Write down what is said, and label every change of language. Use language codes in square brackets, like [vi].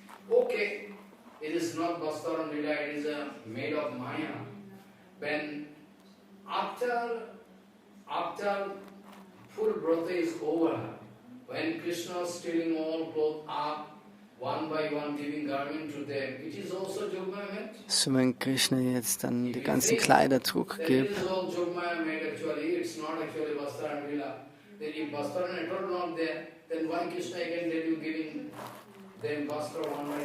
[en] Okay, it is not Bhastaran Lila, it is made of Maya. When after full Vrata is over, when Krishna is stealing all clothes up, one by one giving garment to them, it is also Jogmaya made. [de] So wenn Krishna jetzt dann die ganzen Kleider zurückgibt, [en] it is all Jogmaya made actually, it's not actually Bhastaran Lila. Then if Bhastaran at all not there, then why Krishna again tell you giving them Bhastra one by one?